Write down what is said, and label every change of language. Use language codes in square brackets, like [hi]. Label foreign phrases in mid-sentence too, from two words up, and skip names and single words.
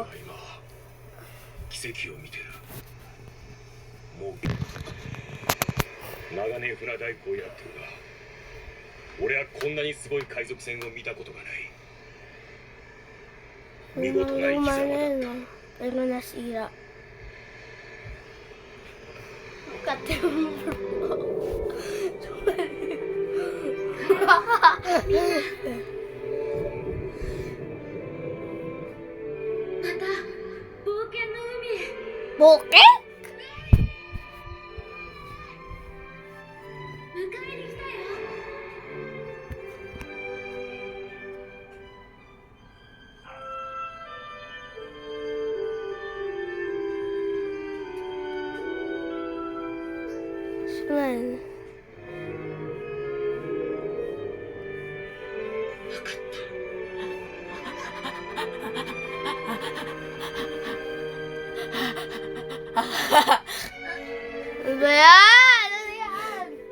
[ja] 今奇跡を見てるもう長年船大工をやってるが俺はこんなにすごい海賊船を見たことがない見事な生き様だ [tl] no? Pero nasira. [en] Look at him, bro. [ja] また冒険の海へ Boke? 迎えに来たよ [tl] Saan? 'Ano ba yan? Ano yan?